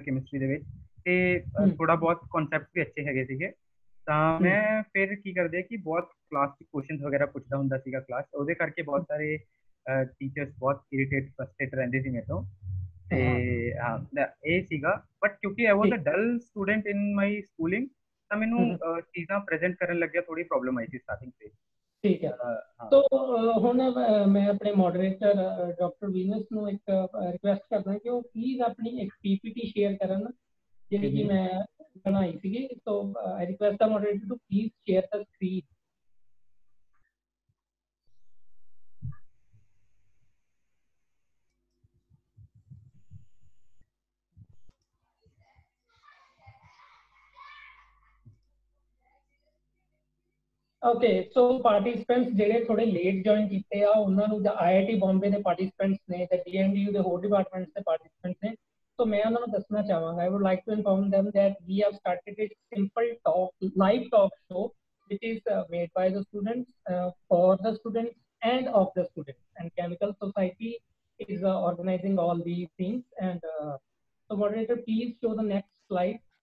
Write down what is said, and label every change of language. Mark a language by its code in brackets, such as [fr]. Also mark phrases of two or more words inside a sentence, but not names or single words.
[pa] ਕੈਮਿਸਟਰੀ ਦੇ ਵਿੱਚ ਤੇ ਥੋੜਾ ਬਹੁਤ ਕਨਸੈਪਟ ਵੀ ਅੱਛੇ ਹੈਗੇ ਸੀਗੇ ਤਾਂ ਮੈਂ ਫਿਰ ਕੀ ਕਰਦੇ ਕਿ ਬਹੁਤ ਕਲਾਸ ਚ ਕੁਐਸਚਨਸ ਵਗੈਰਾ ਪੁੱਛਦਾ ਹੁੰਦਾ ਸੀਗਾ ਕਲਾਸ ਉਹਦੇ ਕਰਕੇ ਬਹੁਤ ਸਾਰੇ ਟੀਚਰਸ ਬਹੁਤ ਇਰੀਟੇਟ ਫਰਸਟ੍ਰੇਟ ਰਹਿੰਦੇ ਸੀ ਮੇਰੇ ਤੋਂ ਤੇ ਹਾਂ ਇਹ ਸੀਗਾ ਬਟ ਕਿਉਂਕਿ [en] I was a dull student in my schooling [pa] ਤਾਂ ਮੈਨੂੰ ਚੀਜ਼ਾਂ ਪ੍ਰੈਜ਼ੈਂਟ ਕਰਨ ਲੱਗਿਆ ਥੋੜੀ ਪ੍ਰੋਬਲਮ ਆਈ ਸੀ ਸਟਾਰਟਿੰਗ ਤੇ ਠੀਕ ਹੈ तो ਹੁਣ ਮੈਂ ਆਪਣੇ ਮੋਡਰੇਟਰ ਡਾਕਟਰ ਵੀਨਸ ਨੂੰ ਇੱਕ ਰਿਕੁਐਸਟ ਕਰਦਾ ਕਿ ਉਹ ਪਲੀਜ਼ ਆਪਣੀ ਇੱਕ ਪੀਪੀਟੀ ਸ਼ੇਅਰ ਕਰਨ ਜਿਹੜੀ ਕਿ ਮੈਂ ਬਣਾਈ ਸੀਗੀ [en] so I request the moderator to please share the screen okay so participants [pa] ਜਿਹੜੇ ਥੋੜੇ ਲੇਟ ਜੁਆਇਨ ਕੀਤੇ ਆ ਉਹਨਾਂ ਨੂੰ ਜਾਂ ਆਈਆਈਟੀ ਬੰਬੇ ਦੇ ਪਾਰਟਿਸਿਪੈਂਟਸ ਨੇ ਜਾਂ ਡੀਐਨਡੀਯੂ ਦੇ ਹੋਰ ਡਿਪਾਰਟਮੈਂਟਸ ਦੇ ਪਾਰਟਿਸਿਪੈਂਟਸ ਨੇ [hi] तो मैं उन्होंने दसना चाहूँगा [en] I would like to inform them that we have started a simple talk live talk show which is made by the students for the students and of the students and Chemical Society is organizing all these things and so moderator please show the next slide.